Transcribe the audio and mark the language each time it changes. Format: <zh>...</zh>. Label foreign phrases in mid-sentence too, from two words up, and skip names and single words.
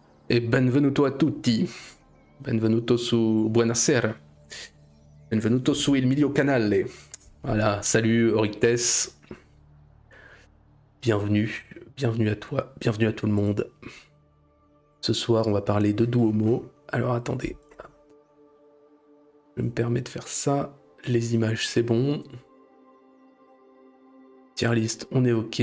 <it>E benvenuto a tutti, benvenuto su Buonasera, benvenuto su il mio canale.</it> <fr>Voilà, salut Orictes, bienvenue à toi, bienvenue à tout le monde. Ce soir, on va parler de Duomo. Alors attendez, je me permets de faire ça. Les images, c'est bon.</fr> <en>Tier list,</en> <fr>on est ok.</fr>